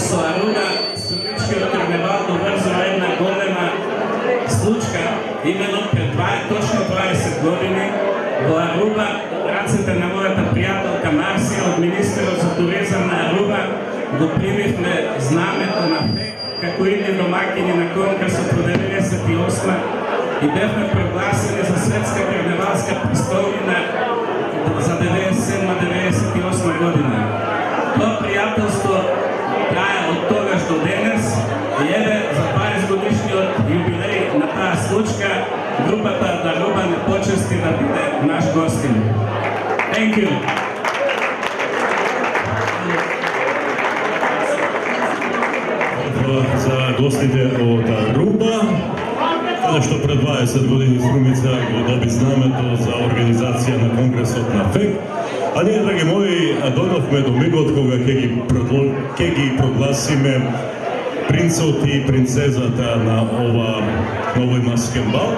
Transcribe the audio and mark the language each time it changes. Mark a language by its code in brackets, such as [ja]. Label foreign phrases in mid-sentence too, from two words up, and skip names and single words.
[mk] Aruba Струмичкиот карневал доврзува една голема случка, именно пред точно 20 години во Аруба, рацете на мојата пријателка Марсија од Министерот за туризам на Аруба го примивме знамето на ФЕК како идни домакини на конкурсот во 98 и бевме прогласени за светска карневалска престолнина за 97-98 година. Тоа пријателство трае од тогаш до денес и еве за 20 годишниот јубилеј на таа случка групата да Аруба не почести да биде наш гостин. [en] Thank you. [mk] За гостите од Аруба, што пред 20 години Струмица го доби знамето за организација на конгресот на ФЕК. А ние, драги мои, дојдовме до мигот кога ќе ги прогласиме принцот и принцезата на овој маскен бал.